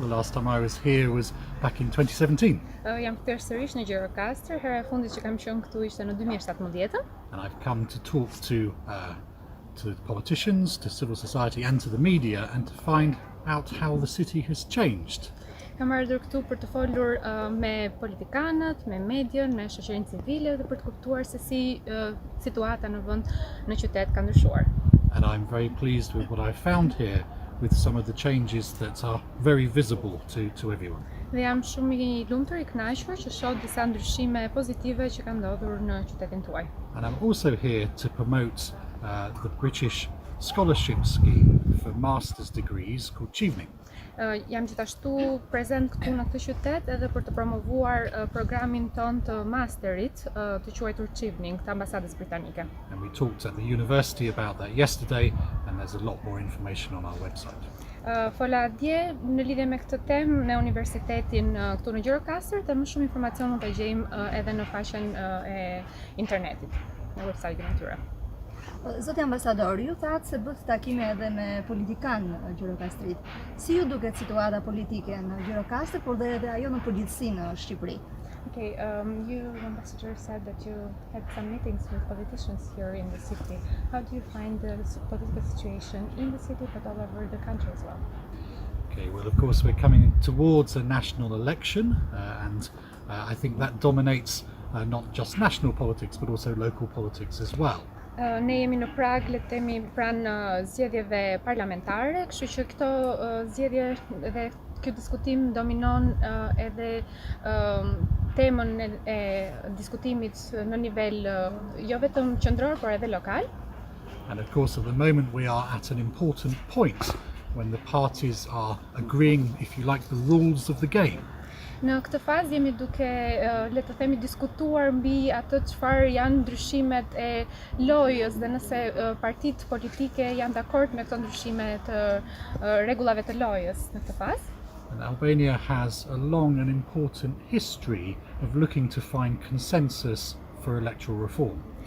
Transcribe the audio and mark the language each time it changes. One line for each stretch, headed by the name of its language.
English: The last time I was here was back in 2017.
Albanian: Jam kthyer sërish në Gjirokastër. Hera e fundit që kam qenë këtu ishte në 2017.
English: And I've come to talk to politicians, to civil society and to the media and to find out how the city has changed.
Albanian: Kam ardhur këtu për të folur me politikanët, me median, me shoqërinë civile dhe për të kuptuar se si situata në vend në qytet ka ndryshuar.
English: And I'm very pleased with what I found here, with some of the changes that are very visible to everyone.
Albanian: Dhe jam shumë I lumtur I kënaqur që shoh disa ndryshime pozitive që kanë ndodhur në qytetin tuaj.
English: And I'm also here to promote the British scholarship scheme for master's degrees called Chevening.
Albanian: Jam gjithashtu prezent këtu në këtë qytet edhe për të promovuar programin ton të masterit të quajtur Chevening të Ambasadës Britanike.
English: And we talked at the university about that yesterday, and there's a lot more information on our website.
Albanian: Fola dje në lidhje me këtë temë në universitetin këtu në Gjirokastër dhe më shumë informacion mund ta gjejmë edhe në faqen e internetit, në website-in e tyre. Zoti ambasador, ju thatë se bët takime edhe me politikanë në Gjirokastrit. Si ju duket situata politike në Gjirokastër, por dhe edhe ajo në përgjithësi në Shqipëri?
English: Okay, you, Ambassador, said that you had some meetings with politicians here in the city. How do you find the political situation in the city but all over the country as well? Okay, well, of course, we're coming towards a national election, and I think that dominates not just national politics but also local politics as well.
Albanian: Ne jemi në prag, le të themi, pranë zgjedhjeve parlamentare, kështu që këto zgjedhje dhe ky diskutim dominon edhe temën e diskutimit në nivel jo vetëm qendror por edhe lokal.
English: And of course, at the moment, we are at an important point when the parties are agreeing, if you like, the rules of the game.
Albanian: Në këtë fazë jemi duke, le të themi, diskutuar mbi atë çfarë janë ndryshimet e lojës dhe nëse partitë politike janë dakord me këto ndryshime të rregullave të lojës në këtë fazë.
English: And Albania has a long and important history of looking to find consensus for electoral reform.